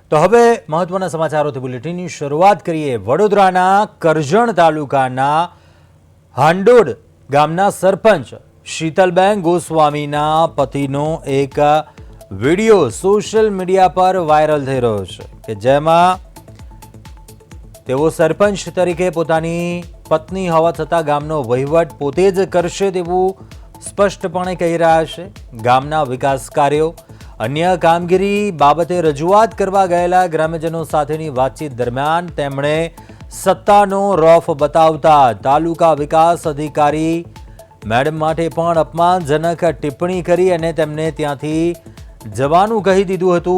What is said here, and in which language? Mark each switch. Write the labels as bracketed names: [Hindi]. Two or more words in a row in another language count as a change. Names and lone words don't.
[Gujarati] તો હવે મહત્વના સમાચારોથી બુલેટિનની શરૂઆત કરીએ। વડોદરાના કરજણ તાલુકાના હાંડોડ ગામના સરપંચ શીતલબેન ગોસ્વામીના પતિનો એક વિડીયો સોશિયલ મીડિયા પર વાયરલ થઈ રહ્યો છે કે જેમાં તેઓ સરપંચ તરીકે પોતાની પત્ની હોવા છતાં ગામનો વહીવટ પોતે જ કરશે તેવું સ્પષ્ટપણે કહી રહ્યા છે। ગામના વિકાસ કાર્યો અન્ય કામગીરી બાબતે રજૂઆત કરવા ગયેલા ગ્રામ્યજનો સાથેની વાતચીત દરમિયાન તેમણે સત્તાનો રૌફ બતાવતા તાલુકા વિકાસ અધિકારી મેડમ માટે પણ અપમાનજનક ટિપ્પણી કરી અને તેમને ત્યાંથી જવાનું કહી દીધું હતું।